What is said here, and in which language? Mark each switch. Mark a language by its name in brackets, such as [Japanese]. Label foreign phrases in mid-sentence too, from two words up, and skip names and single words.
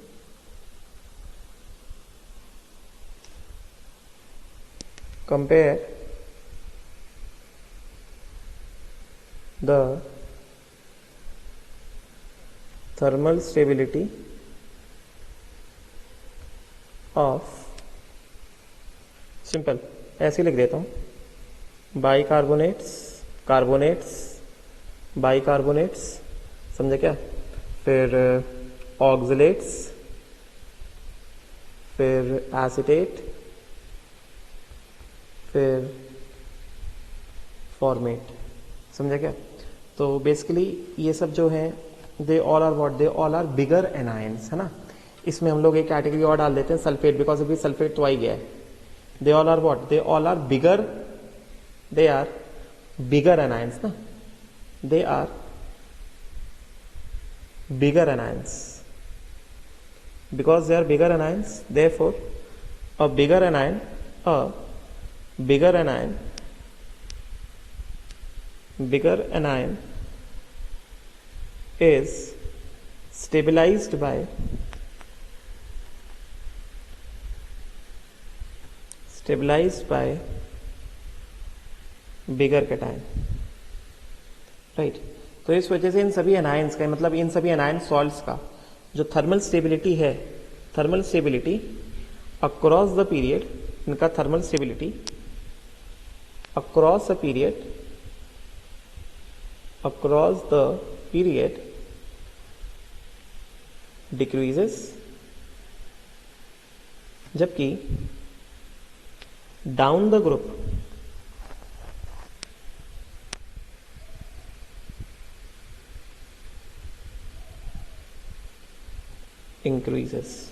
[English] Compare the thermal stability of, [Hindi] सिंपल ऐसे लिख देता हूं, बाइकार्बोनेट्स, कार्बोनेट्स, बाइकार्बोनेट्स. समझे क्या? फिर ऑक्सलेट्स, फिर एसिटेट, फिर फॉर्मेट. समझे क्या? तो बेसिकली ये सब जो है, [English] they all are what? they all are bigger anions, [Hindi] है ना. इसमें हम लोग एक कैटेगरी और डाल देते हैं, सल्फेट, बिकॉज अभी सल्फेट तो आ ही गया है. [English] they all are what? they all are bigger, they are bigger anions na. they are bigger anions. Because they are bigger anions, therefore a bigger anion is stabilized by bigger cation. Right. [Hindi] तो इस वजह से इन सभी एनायंस का, मतलब इन सभी [English] anion salts [Hindi] का जो थर्मल स्टेबिलिटी है, [English] thermal stability across the period, [Hindi] इनका [English] thermal stability across the period decreases, [Hindi] जबकि [English] down the group increases.